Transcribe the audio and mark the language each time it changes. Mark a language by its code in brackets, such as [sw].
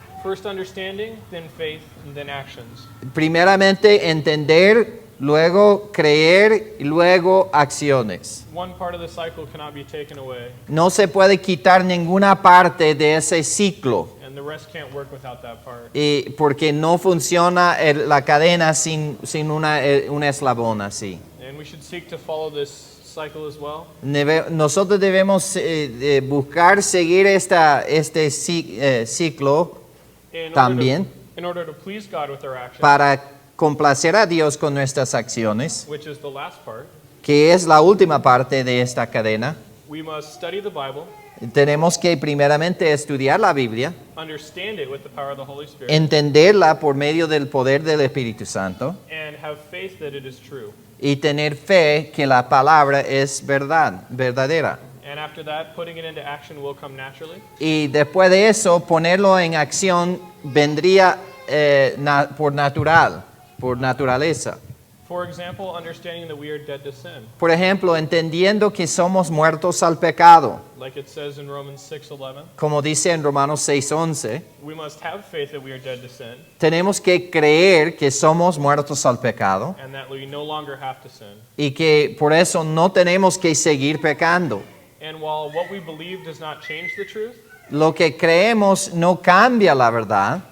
[en] First understanding, then faith, and then actions. [es] Primeramente entender, luego creer y luego acciones. [en] One part of the cycle cannot be taken away, [es] No se puede quitar ninguna parte de ese ciclo, [en] and the rest can't work without that part. [es] porque no funciona la cadena sin un eslabón así. [en] And we should seek to follow this cycle as well. [es] Nosotros debemos buscar seguir este ciclo [en] In [es] también [en] in order to please God with our actions, [es] para complacer a Dios con nuestras acciones, [en] which is the last part. [es] que es la última parte de esta cadena. [en] We must study the Bible, [es] Tenemos que primeramente estudiar la Biblia, [en] understand it with the power of the Holy Spirit, [es] entenderla por medio del poder del Espíritu Santo [en] and have faith that it is true. [es] y tener fe que la palabra es verdadera. [en] And after that, putting it into action will come naturally. [es] Y después de eso, ponerlo en acción vendría por naturaleza. [en] For example, understanding that we are dead to sin, [es] Por ejemplo, entendiendo que somos muertos al pecado, [en] like it says in Romans 6:11. [es] como dice en Romanos 6:11, [en] We must have faith that we are dead to sin, [es] tenemos que creer que somos muertos al pecado [en] and that we no longer have to sin. [es] y que por eso no tenemos que seguir pecando. [en] And while what we believe does not change the truth, [es] Lo que creemos no cambia la verdad,